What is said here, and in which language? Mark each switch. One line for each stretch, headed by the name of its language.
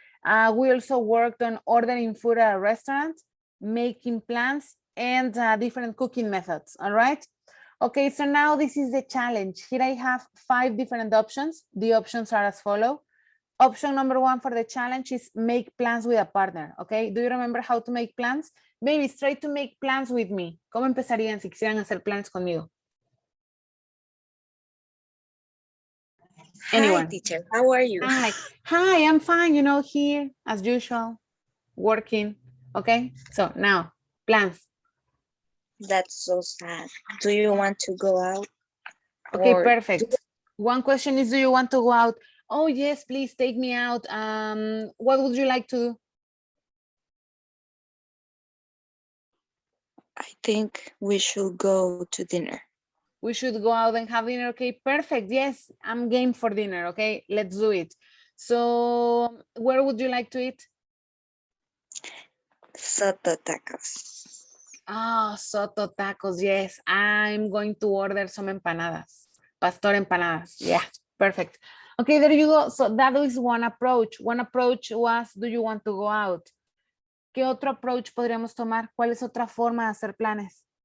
English: We also worked on ordering food at a restaurant, making plans, and different cooking methods, all right? Okay, so now this is the challenge. Here I have 5 different options. The options are as follow. Option number 1 for the challenge is make plans with a partner, okay? Do you remember how to make plans? Babies, try to make plans with me.
Spanish: ¿Cómo empezarían si quisieran hacer planes conmigo?
English: Anyone? Hi, teacher. How are you? Hi, I'm fine, here as usual, working, okay? So now, plans. That's so sad. Do you want to go out? Okay, Or perfect. One question is, do you want to go out? Oh, yes, please take me out. What would you like to do? I think we should go to dinner. We should go out and have dinner. Okay, perfect. Yes, I'm game for dinner. Okay, let's do it. So where would you like to eat? Soto tacos. Oh, Soto tacos. Yes, I'm going to order some empanadas. Pastor empanadas. Yeah, perfect. Okay, there you go. So that is one approach. One approach was, do you want to go out?
Spanish: ¿Qué otro approach podríamos tomar? ¿Cuál es otra forma de hacer planes?